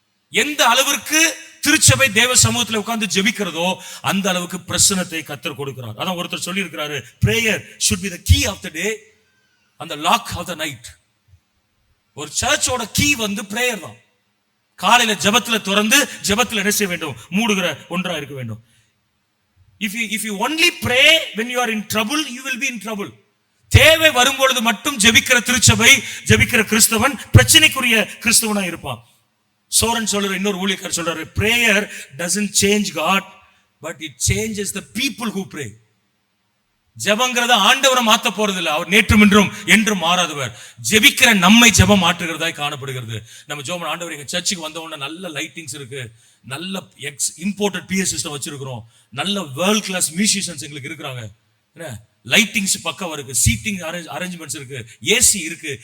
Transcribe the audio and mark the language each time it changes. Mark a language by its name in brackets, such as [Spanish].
[Tamil] எந்த அளவிற்கு திருச்சபை தேவ சமூகத்தில் உட்கார்ந்து ஜெபிக்கிறதோ அந்த அளவுக்கு பிரசன்னத்தை கர்த்தர் கொடுக்கிறார். அதான் ஒருத்தர் சொல்லி இருக்கிறாரு, [English] prayer should be the key of the day and the lock of the night. [Tamil] ஒரு சர்ச்சோட கீ வந்து பிரேயர் தான். காலையில ஜெபத்துல திறந்து ஜெபத்துல என்ன செய்ய வேண்டும்? மூடுகிற ஒன்றா இருக்க வேண்டும். [English] If you only pray when you are in trouble, you will be in trouble. [Tamil] தேவை வரும்பொழுது மட்டும் ஜெபிக்கிற திருச்சபை, ஜெபிக்கிற கிறிஸ்தவன் பிரச்சனைக்குரிய கிறிஸ்தவனா இருப்பான். சோரன் சொல்ற இன்னொரு ஊழியக்காரர் சொல்றாரு, [English] prayer doesn't change God, but it changes the people who pray. [Tamil] ஜெபங்கிறத ஆண்டவரை மாத்த போறது இல்ல. அவர் நேற்றும் இன்றும் என்றும் மாறாதவர். ஜெபிக்கிற நம்மை ஜெபம் மாற்றுகிறதாய் காணப்படுகிறது. நம்ம ஜெபம், ஆண்டவர் எங்க சர்ச்சுக்கு வந்த உடனே நல்ல லைட்டிங்ஸ் இருக்கு, நல்ல இம்போர்ட்டட் PA சிஸ்டம் வச்சிருக்கிறோம், நல்ல வேர்ல்ட் கிளாஸ் மியூசிஷியன்ஸ் எங்களுக்கு இருக்கிறாங்க, லைட்டிங்ஸ் பக்கம் இருக்கு, சீட்டிங் அரேஞ்ச்மெண்ட்ஸ் இருக்கு, ஏசி இருக்கு.